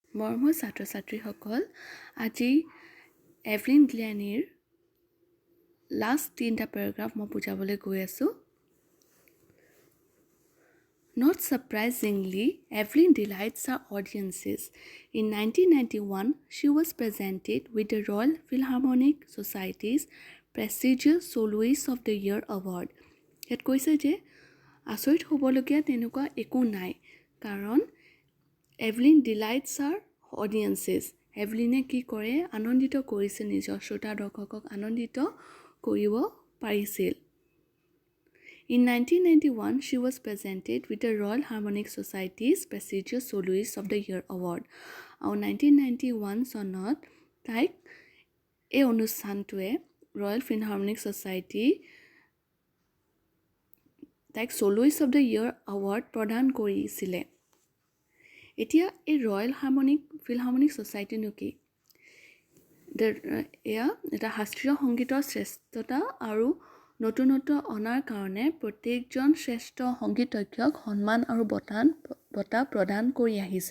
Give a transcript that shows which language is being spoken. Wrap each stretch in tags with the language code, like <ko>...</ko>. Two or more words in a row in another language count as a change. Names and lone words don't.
<as>মৰমৰ ছাত্ৰ ছাত্ৰীসকল, আজি এভলিন গ্লেনিৰ লাষ্ট 3টা পেৰাগ্ৰাফ মই বুজাবলৈ গৈ আছোঁ।</as> <en>Not surprisingly, Evelyn delights her audiences. In 1991, she was presented with the Royal Philharmonic Society's prestigious Soloist of the Year award.</en> <as>ইয়াত কৈছে যে আচৰিত হ'বলগীয়া তেনেকুৱা একো নাই, কাৰণ</as> <en>Evelyn delights her audiences.</en> <as>এভলিনে কি কৰে, আনন্দিত কৰিছে, নিজৰ শ্ৰোতা দৰ্শকক আনন্দিত কৰিব পাৰিছিল।</as> <en>In 1991, she was presented with the Royal Harmonic Society's prestigious Soloist of the Year award.</en> <as>আৰু 1991 চনত তাইক এই অনুষ্ঠানটোৱে ৰয়েল ফিলহাৰ্মনিক ছ'চাইটি তাইক</as> <en>Soloist of the Year award</en> <as>প্ৰদান কৰিছিলে। এতিয়া এই ৰয়েল ফিলহাৰ্মনিক ছ'চাইটিনো কি? এয়া এটা শাস্ত্ৰীয় সংগীতৰ শ্ৰেষ্ঠতা আৰু নতুনত্ব অনাৰ কাৰণে প্ৰত্যেকজন শ্ৰেষ্ঠ সংগীতজ্ঞক সন্মান আৰু বঁটা প্ৰদান কৰি আহিছে।</as>